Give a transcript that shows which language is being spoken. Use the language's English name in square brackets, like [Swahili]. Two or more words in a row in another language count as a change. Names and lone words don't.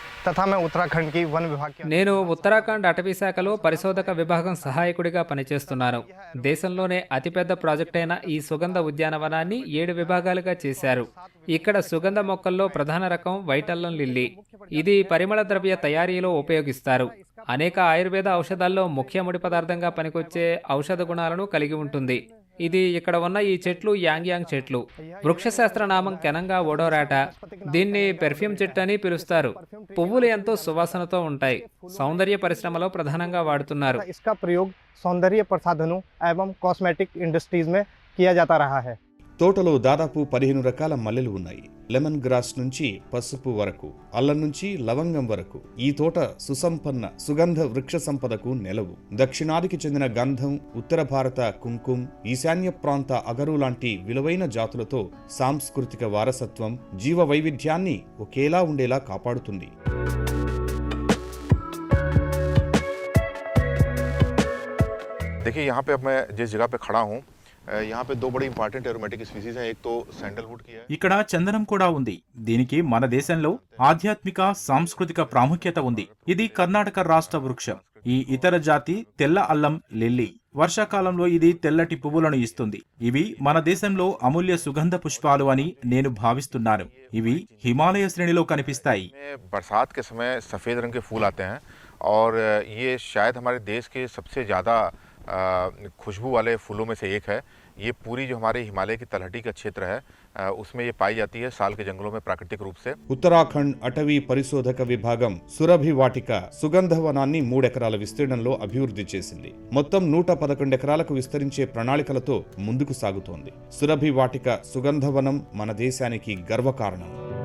[Hindi] तथा मैं उत्तराखंड की वन विभाग के [Telugu] నేను ఉత్తరాఖండ్ అటవీ శాఖలో పరిశోధక విభాగం సహాయకుడిగా పనిచేస్తున్నాను. దేశంలోనే అతిపెద్ద ప్రాజెక్ట్ అయిన ఈ సుగంధ ఉద్యానవనాన్ని 7 విభాగాలుగా చేశారు. ఇక్కడ సుగంధ మొక్కల్లో ప్రధాన రకం వైట్ అల్లం లిల్లీ. ఇది పరిమళ ద్రవ్య తయారీలో ఉపయోగిస్తారు. అనేక ఆయుర్వేద ఔషధాల్లో ముఖ్య ముడి పదార్థంగా పనికొచ్చే ఔషధ గుణాలను కలిగి ఉంటుంది. ఇది ఇక్కడ ఉన్న ఈ చెట్లు యాంగ్ చెట్లు. వృక్షశాస్త్ర నామం కెనంగా ఓడోరాటా. దీన్ని పెర్ఫ్యూమ్ చెట్టు అని పిలుస్తారు. పువ్వులు ఎంతో సువాసనతో ఉంటాయి. సౌందర్య పరిశ్రమలో ప్రధానంగా వాడుతున్నారు. [Hindi] इसका प्रयोग सौंदर्य प्रसाधनों एवं [English] cosmetic industries [Hindi] में किया जाता रहा है. [Telugu] తోటలో దాదాపు 15 రకాల మల్లెలు ఉన్నాయి. [English] lemon grass [Telugu] నుంచి పసుపు వరకు, అల్లం నుంచి లవంగం వరకు ఈ తోట సుసంపన్న సుగంధ వృక్ష సంపదకు నెలవు. దక్షిణాదికి చెందిన గంధం, ఉత్తర భారత కుంకుమ్, ఈశాన్య ప్రాంత అగరు లాంటి విలువైన జాతులతో సాంస్కృతిక వారసత్వం, జీవ వైవిధ్యాన్ని ఒకేలా ఉండేలా కాపాడుతుంది. [Hindi] देखिए यहाँ पे अब मैं जिस जगह पे खड़ा हूँ, यहाँ पे 2 बड़ी [English] important aromatic species [Hindi] हैं. एक तो सैंडलवुड की है. [Telugu] ఇక్కడ చందనం కూడా ఉంది. దీనికి మన దేశంలో ఆధ్యాత్మిక సాంస్కృతిక ప్రాముఖ్యత ఉంది. ఇది కర్ణాటక రాష్ట్ర వృక్షం. ఈ ఇతర జాతి తెల్ల అల్లం లిల్లీ. వర్షాకాలంలో ఇది తెల్లటి పువ్వులను ఇస్తుంది. ఇవి మన దేశంలో అమూల్య సుగంధ పుష్పాలు అని నేను భావిస్తున్నాను. ఇవి హిమాలయ శ్రేణిలో కనిపిస్తాయి. [Hindi] बरसात के समय सफ़ेद रंग के फूल आते हैं और ये शायद हमारे देश के सबसे ज़्यादा खुशबू वाले फूलों में से एक है. ये पूरी जो हमारे हिमालय की तलहटी का क्षेत्र है उसमें ये पाई जाती है साल के जंगलों में प्राकृतिक रूप से. [Telugu] ఉత్తరాఖండ్ అటవీ పరిశోధక విభాగం సురభి వాటిక సుగంధవనాన్ని 3 ఎకరాల విస్తీర్ణంలో అభివృద్ధి చేసింది. మొత్తం 111 ఎకరాలకు విస్తరించే ప్రణాళికలతో ముందుకు సాగుతోంది. సురభి వాటిక సుగంధవనం మన దేశానికి గర్వకారణం.